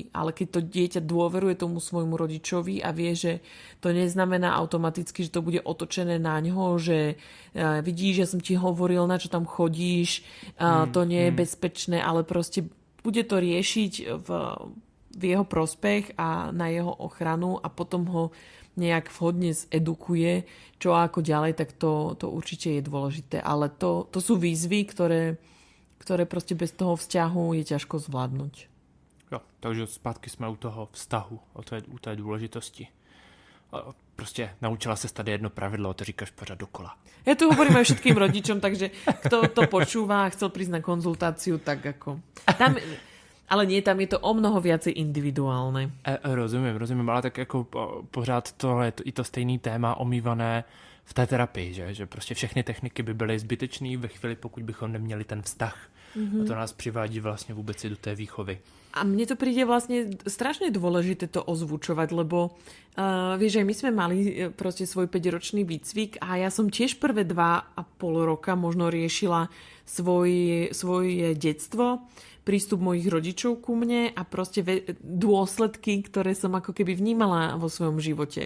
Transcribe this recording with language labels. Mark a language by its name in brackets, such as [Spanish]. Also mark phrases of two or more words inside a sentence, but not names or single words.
[Slovak] Ale keď to dieťa dôveruje tomu svojmu rodičovi a vie, že to neznamená automaticky, že to bude otočené na ňo, že vidíš, ja som ti hovoril, na čo tam chodíš, to nie je bezpečné, ale proste bude to riešiť v jeho prospech a na jeho ochranu a potom ho nejak vhodne edukuje, čo ako ďalej, tak to určite je dôležité. Ale to sú výzvy, ktoré proste bez toho vzťahu je ťažko zvládnuť. [Czech] Jo, takže zpátky jsme u toho vztahu, u té důležitosti. Prostě naučila se tady jedno pravidlo a to říkáš pořád dokola. [Slovak] Ja tu hovorím aj všetkým rodičom, takže kto to počúva a chcel prísť na konzultáciu, tak ako... Ale nie, tam je to o mnoho viacej individuálne. [Czech] Rozumím, ale tak jako pořád to je i to stejný téma omývané v té terapii, že prostě všechny techniky by byly zbytečný ve chvíli, pokud bychom neměli ten vztah. A to nás přivádí vlastně vůbec i do té výchovy. [Slovak] A mne to príde vlastne strašne dôležité to ozvučovať, lebo vieš, aj my sme mali proste svoj 5-ročný výcvik a ja som tiež prvé 2,5 roka možno riešila svoje detstvo, prístup mojich rodičov ku mne a proste dôsledky, ktoré som ako keby vnímala vo svojom živote.